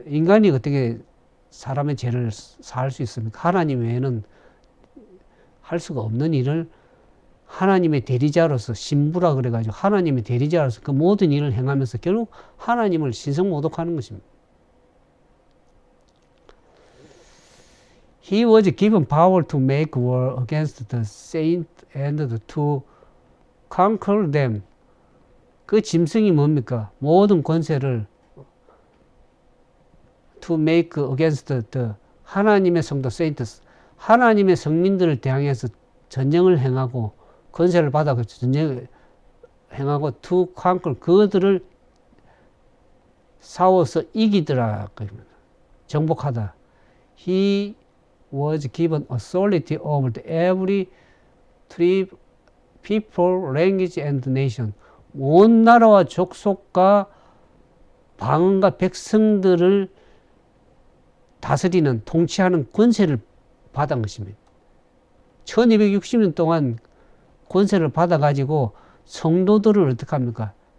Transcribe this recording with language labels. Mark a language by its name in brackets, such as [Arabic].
[Korean] 인간이 어떻게 사람의 죄를 사할 수 있습니까? 하나님 외에는 할 수가 없는 일을 하나님의 대리자로서 신부라 그래가지고 하나님의 대리자로서 그 모든 일을 행하면서 결국 하나님을 신성 모독하는 것입니다. [English] He was given power to make war against the saints and to conquer them. [Korean] 그 짐승이 뭡니까? 모든 권세를 [English] to make against the [Korean] 하나님의 성도 [English] saints [Korean] 하나님의 성민들을 대항해서 전쟁을 행하고 권세를 받아 전쟁을 행하고 [English] to conquer [Korean] 그들을 싸워서 이기더라 정복하다. [English] He was given authority over every tribe, people, language and nation. [Korean] 온 나라와 족속과 방언과 백성들을 다스리는 통치하는 권세를 받은 것입니다. 1260년 동안 권세를 받아가지고 성도들을 어떻게 합니까?